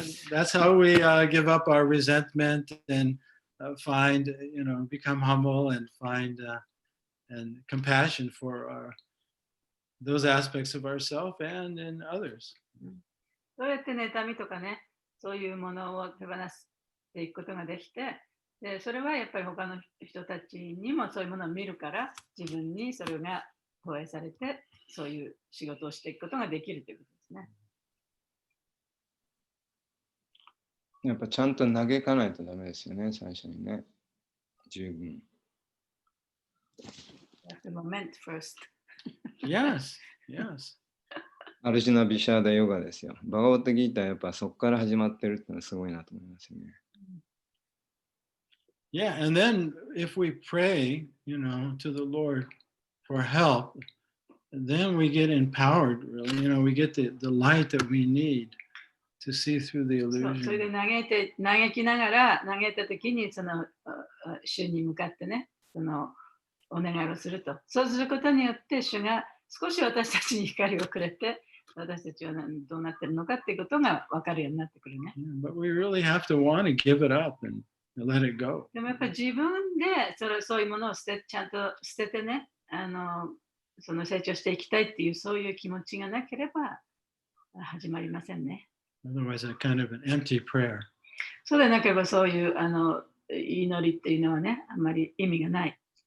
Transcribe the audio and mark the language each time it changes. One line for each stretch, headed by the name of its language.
English: That's how we give up our resentment and find, become humble and find and compassion for those aspects of ourselves and in others.
Japanese: そうやって妬みとかね、そういうものを手放していくことができて、でそれはやっぱり他の人たちにもそういうものを見るから、自分にそれが投影されて、そういう仕事をしていくことができるということですね。やっぱちゃんと嘆かないとダメですよね、最初にね。十分。
English: The moment first. Yes.
Japanese: アルジュナ・ビシャーダ・ヨガですよ。バガバットギーターはやっぱそこから始まってるってのはすごいなと思いますよね。
English: Yeah, and then if we pray, to the Lord for help, then we get empowered, really. We get the light that we need to see through the
Japanese: それで
English: illusion.
Japanese: 嘆きながら、嘆いたときにその主に向かってね、そのお願いをすると。そうすることによって主が少し私たちに光をくれて、私たちはどうなってるのかっていうことが分かるようになってくるね。
English: Yeah, but we really have to want to give it up and let it go.
Japanese: でもやっぱり自分でそういうものをちゃんと捨ててね、その成長していきたいっていうそういう気持ちがなければ始まりませんね。
English: Otherwise, a kind of an empty prayer.
Japanese: そうでなければそういう祈りっていうのはね、あんまり意味がない。